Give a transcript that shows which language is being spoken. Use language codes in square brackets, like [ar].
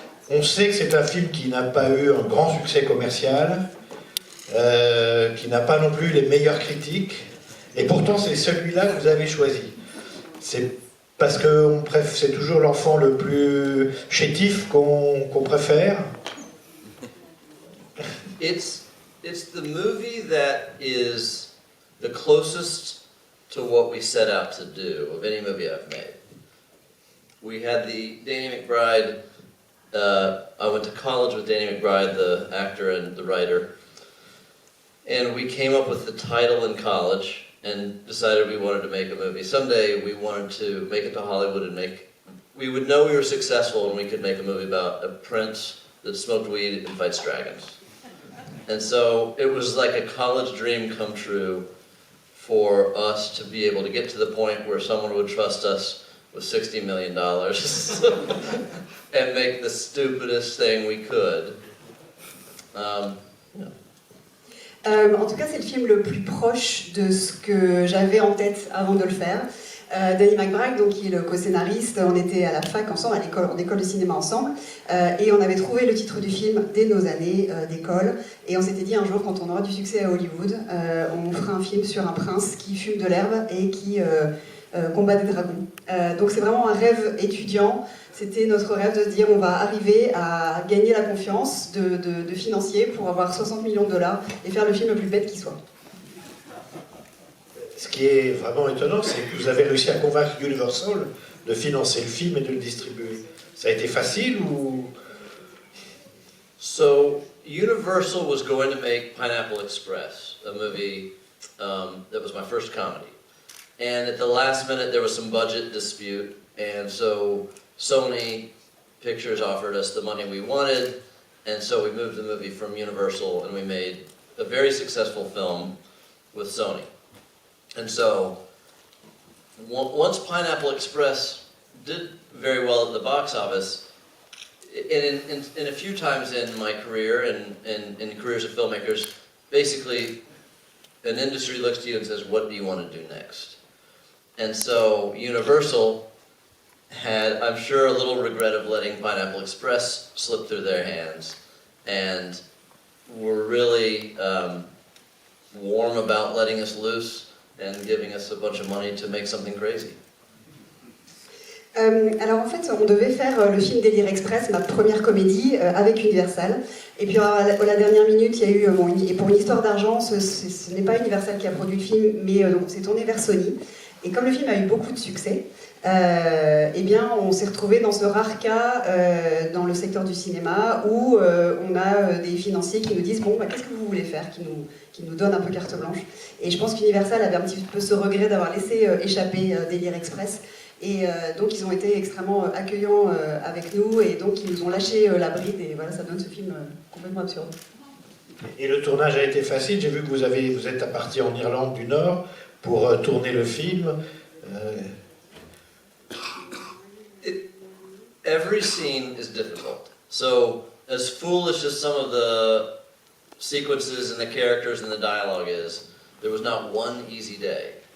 [fr] On sait que c'est un film qui n'a pas eu un grand succès commercial, qui n'a pas non plus les meilleures critiques, et pourtant c'est celui-là que vous avez choisi. C'est parce que c'est toujours l'enfant le plus chétif qu'on préfère. [en] It's the movie that is the closest to what we set out to do of any movie I've made. We had the Danny McBride. I went to college with Danny McBride, the actor and the writer, and we came up with the title in college and decided we wanted to make a movie. Someday we wanted to make it to Hollywood and we would know we were successful and we could make a movie about a prince that smoked weed and fights dragons. And so it was like a college dream come true for us to be able to get to the point where someone would trust us with $60 million and make the stupidest thing we could. [fr] En tout cas, c'est le film le plus proche de ce que j'avais en tête avant de le faire. Danny McBride, donc, qui est le co-scénariste, on était à la fac ensemble, en école de cinéma ensemble, et on avait trouvé le titre du film dès nos années d'école, et on s'était dit un jour, quand on aura du succès à Hollywood, on fera un film sur un prince qui fume de l'herbe et qui combat des dragons. Donc c'est vraiment un rêve étudiant. C'était notre rêve de se dire on va arriver à gagner la confiance de financiers pour avoir 60 millions de dollars et faire le film le plus bête qui soit. Ce qui est vraiment étonnant, c'est que vous avez réussi à convaincre Universal de financer le film et de le distribuer. Ça a été facile ou... [en] So, Universal was going to make Pineapple Express, a movie that was my first comedy. And at the last minute there was some budget dispute, and so Sony Pictures offered us the money we wanted, and so we moved the movie from Universal and we made a very successful film with Sony. And so, once Pineapple Express did very well at the box office, in a few times in my career and in careers of filmmakers, basically an industry looks to you and says, what do you want to do next? And so Universal had, I'm sure, a little regret of letting Pineapple Express slip through their hands, and were really warm about letting us loose and giving us a bunch of money to make something crazy. [fr] Alors en fait, on devait faire le film Délire Express, ma première comédie, avec Universal. Et puis à la dernière minute, il y a eu, et pour une histoire d'argent, ce n'est pas Universal qui a produit le film, mais donc on s'est tourné vers Sony. Et comme le film a eu beaucoup de succès, eh bien, on s'est retrouvé dans ce rare cas dans le secteur du cinéma où on a des financiers qui nous disent bon, bah, qu'est-ce que vous voulez faire, qui nous donnent un peu carte blanche. Et je pense qu'Universal avait un petit peu ce regret d'avoir laissé échapper Délire Express. Et donc ils ont été extrêmement accueillants avec nous, et donc ils nous ont lâché la bride, et voilà, ça donne ce film complètement absurde. Et le tournage a été facile. J'ai vu que vous êtes parti en Irlande du Nord pour tourner le film. [en] Every scene is difficult. So, as foolish as some of the sequences and the characters and the dialogue is, there was not one easy day.